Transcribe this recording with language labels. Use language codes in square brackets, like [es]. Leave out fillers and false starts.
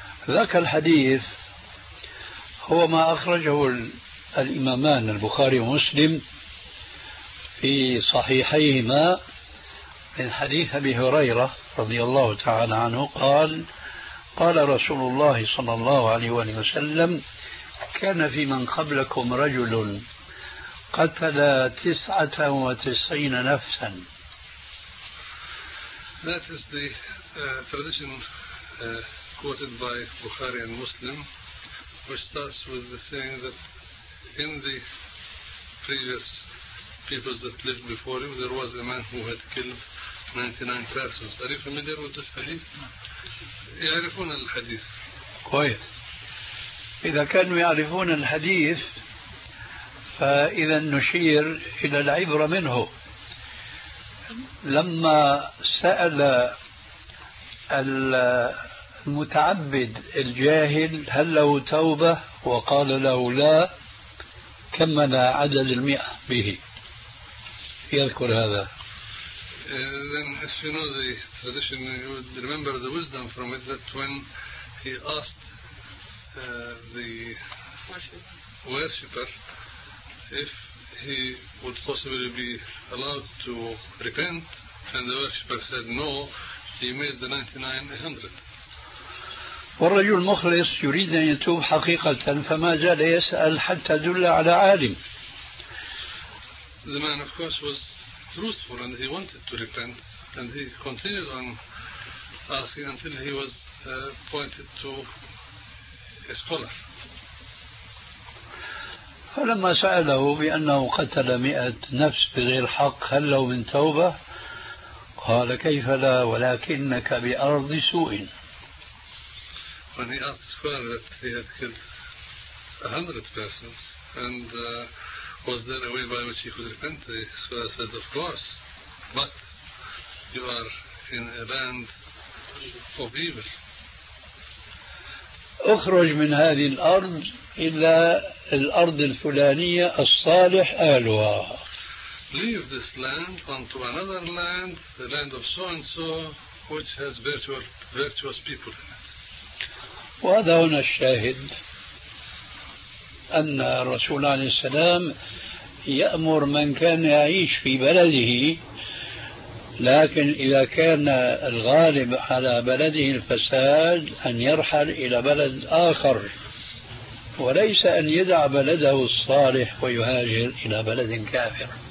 [ar] ذاك الحديث هو ما أخرجه الإمامان البخاري ومسلم في صحيحيهما من حديث أبي هريرة رضي الله تعالى عنه قال: قال رسول الله صلى الله عليه وسلم: كان في من قبلكم رجل قتل 99 نفسا. [en] That is the tradition quoted by Bukhari and Muslim, which starts with the saying that in the previous peoples that lived before him, there was a man who had killed 99 persons. Are you familiar with this hadith? [ar] يعرفون الحديث. كويس. إذا كانوا يعرفون الحديث، فإذا نشير إلى العبرة منه. لما سأل المتعبد الجاهل هل له توبة؟ وقال له لا، كمنا عدد المئة به. يذكر هذا. [en] Then if you know the tradition, you would remember the wisdom from it that when he asked the worshipper if he would possibly be allowed to repent, and the worshipper said no, he made the 99 100. [ar] والرجل المخلص يريد أن يتوب حقيقة، فما زال يسأل حتى دل على عالم. [en] The man of course was truthful and he wanted to repent, and he continued on asking until he was pointed to a scholar. [ar] فلما سأله بأنه قتل 100 نفس بغير حق هل له من توبة؟ قال: كيف لا، ولكنك بأرض سوء. [en] When he asked the scholar that he had killed 100 persons and was there a way by which he could repent, the scholar said, of course, but you are in a land of evil. [ar] اخرج من هذه الارض الى الارض الفلانية الصالح اهلها. [en] Leave this land onto another land, the land of so and so, which has virtuous people in it. [ar] وهذا هنا الشاهد ان الرسول عليه السلام يأمر من كان يعيش في بلده لكن إذا كان الغالب على بلده الفساد أن يرحل إلى بلد آخر، وليس أن يدع بلده الصالح ويهاجر إلى بلد كافر.